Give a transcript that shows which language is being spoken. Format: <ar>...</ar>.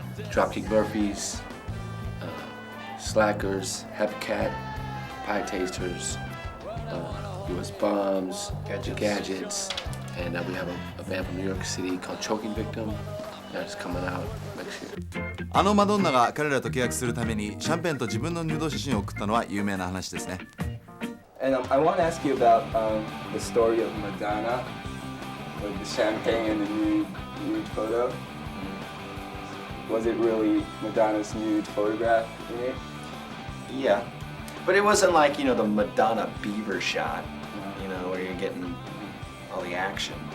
<en>Dropkick Murphys, Slackers, Hepcat, Pie Tasters, US Bombs, Gadgets, and we have a band from New York City called Choking Victim. That's coming out next year.</en> <ja>あのマドンナが彼らと契約するためにシャンペンと自分のヌード写真を送ったのは有名な話ですね。</ja> <en>And I want to ask you about the story of Madonna, with the champagne and the nude photo. Was it really Madonna's nude photograph in it? Yeah, but it wasn't like, you know, the Madonna beaver shot, you know, where you're getting all the action.</en>